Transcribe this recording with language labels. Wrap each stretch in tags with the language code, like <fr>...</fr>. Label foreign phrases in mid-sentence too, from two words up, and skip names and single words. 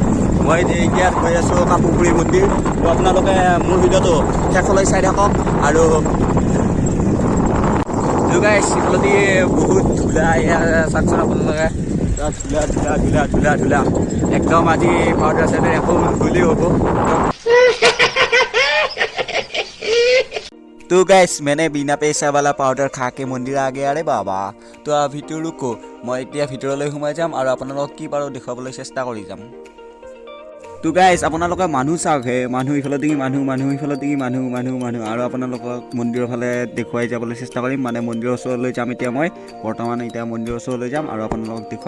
<as>মই এতিয়া গৈ আছোঁ কাপুৰপুৰী মন্দিৰ। তো আপোনালোকে মোৰ ভিডিঅ'টো শেষলৈ চাই থাকক। আৰু গাইজ ইফালেদি বহুত ধূলা চাওকচোন আপোনালোকে, ধূলা ধূলা ধূলা ধূলা ধূলা একদম আজি পাউডাৰ চাইডে একো ধূলি হ'ব।</as> <hi>तो गाइस मैंने बिना पैसा वाला पाउडर खा के मंदिर आ गया रे बाबा।</hi> <as>तो ভিতৰ रुको মই এতিয়া ভিতৰলৈ সোমাই যাম আৰু আপোনালোকক কি পাৰো দেখাবলৈ চেষ্টা কৰি যাম। তো গাইস আপোনালোকে মানুহ চাওক হে, মানুহ ইফালে দিগি মানুহ ইফালে দিগি মানুহ আৰু আপোনালোকক মন্দিৰৰ ফালে দেখুৱাই যাবলৈ চেষ্টা কৰিম। মানে মন্দিৰৰ ওচৰলৈ যাম এতিয়া মই বৰ্তমান এতিয়া মন্দিৰৰ ওচৰলৈ যাম আৰু আপোনালোকক দেখুৱাম।</as>